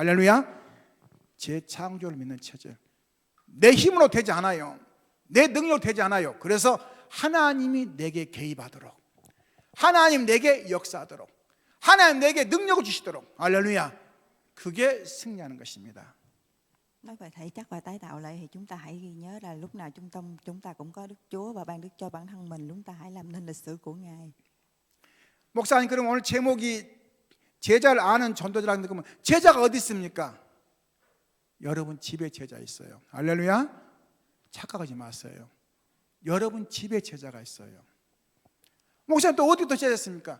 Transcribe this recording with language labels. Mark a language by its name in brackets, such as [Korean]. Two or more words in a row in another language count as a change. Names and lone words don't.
[Korean] 할렐루야. 재창조를 믿는 체질. 내 힘으로 되지 않아요. 내 능력으로 되지 않아요. 그래서 하나님이 내게 개입하도록, 하나님 내게 역사하도록, 하나님 내게 능력을 주시도록, 할렐루야. 그게 승리하는 것입니다. [Vietnamese] Nói về thể chất và tái tạo lại thì chúng ta hãy ghi nhớ là lúc nào chúng ta cũng có Đức Chúa và ban đức cho bản thân mình. Chúng ta hãy làm nên lịch sử của Ngài. [Korean] 목사님, 그럼 오늘 제목이 제자를 아는 전도자라는 데 보면 제자가 어디 있습니까? 여러분 집에 제자 있어요. 할렐루야. 착각하지 마세요. 여러분 집에 제자가 있어요. 목사님 또 어디 또 제자 있습니까?